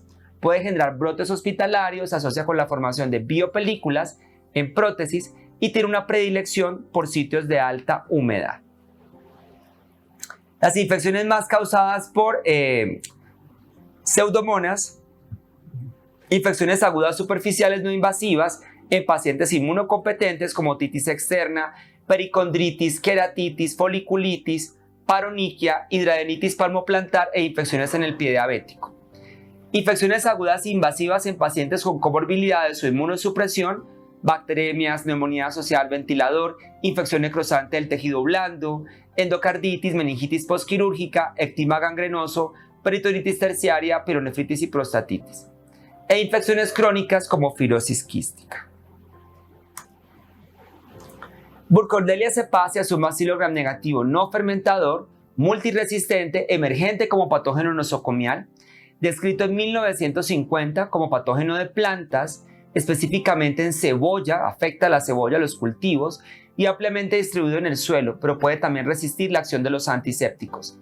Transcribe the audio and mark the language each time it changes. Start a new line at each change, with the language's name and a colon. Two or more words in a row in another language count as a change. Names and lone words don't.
Spanish: Puede generar brotes hospitalarios, se asocia con la formación de biopelículas en prótesis y tiene una predilección por sitios de alta humedad. Las infecciones más causadas por pseudomonas, infecciones agudas superficiales no invasivas en pacientes inmunocompetentes como otitis externa, pericondritis, queratitis, foliculitis, paroniquia, hidradenitis palmoplantar e infecciones en el pie diabético. Infecciones agudas invasivas en pacientes con comorbilidades o inmunosupresión, bacteremias, neumonía asociada al ventilador, infección necrosante del tejido blando, endocarditis, meningitis postquirúrgica, ectima gangrenoso, peritonitis terciaria, pielonefritis y prostatitis, e infecciones crónicas como fibrosis quística. Burkholderia cepacia es un bacilo gram negativo no fermentador, multiresistente, emergente como patógeno nosocomial, descrito en 1950 como patógeno de plantas, específicamente en cebolla, afecta a la cebolla, los cultivos, y ampliamente distribuido en el suelo, pero puede también resistir la acción de los antisépticos.